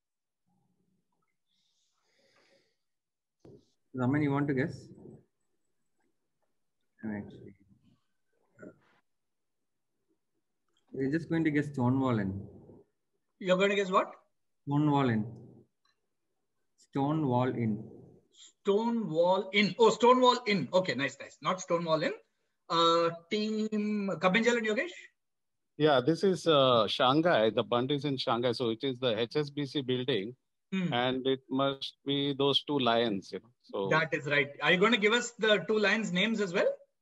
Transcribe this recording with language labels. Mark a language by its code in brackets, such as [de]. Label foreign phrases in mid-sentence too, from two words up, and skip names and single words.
[en] Raman, you want to guess? Actually, we're just going to guess Stonewall Inn. You're going to guess what? Stonewall Inn. Stonewall Inn. Stonewall Inn. Oh, Stonewall Inn. Okay, nice, nice. Not Stonewall Inn. Team Kabinjal and Yogesh? Yeah, this is Shanghai. The bund is in Shanghai. So it is the HSBC building. And it must be those two lions. So that is right. Are you going to give us the two lions' names as well?